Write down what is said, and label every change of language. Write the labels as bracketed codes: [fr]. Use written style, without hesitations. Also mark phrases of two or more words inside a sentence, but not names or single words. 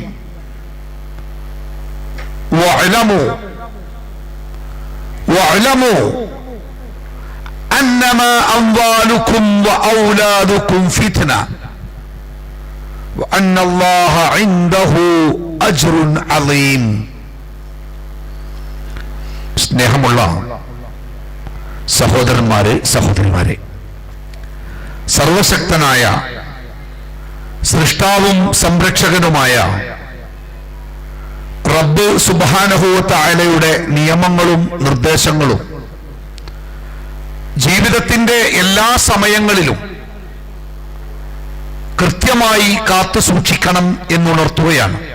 [ar] واعلموا أنما أموالكم وأولادكم فتنة وأن الله عنده أجر عظيم. [ml] സ്നേഹമുള്ള സഹോദരന്മാരെ, സഹോദരിമാരെ, സർവശക്തനായ സൃഷ്ടാവും സംരക്ഷകനുമായ റബ്ബ് [ar] سبحانه وتعالى [ml] നിയമങ്ങളും നിർദ്ദേശങ്ങളും ജീവിതത്തിന്റെ എല്ലാ സമയങ്ങളിലും കൃത്യമായി കാത്തു സൂക്ഷിക്കണം എന്നുണർത്തുകയാണ്.